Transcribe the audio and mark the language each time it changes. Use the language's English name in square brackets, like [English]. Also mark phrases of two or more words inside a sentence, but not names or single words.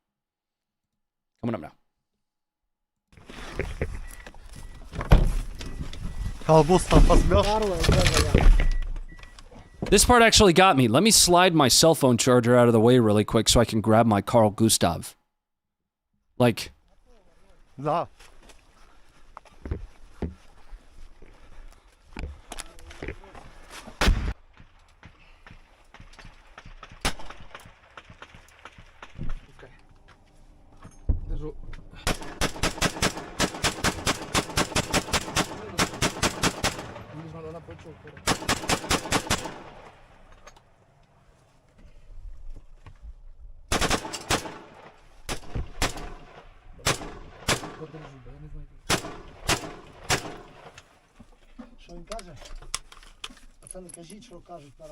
[English] Coming up now. This part actually got me. Let me slide my cell phone charger out of the way really quick so I can grab my Carl Gustav. Like... [Russian] Да. Держу. Нужно на плечо. [Ukrainian] Що він каже? Пацани, кажіть, що кажуть зараз.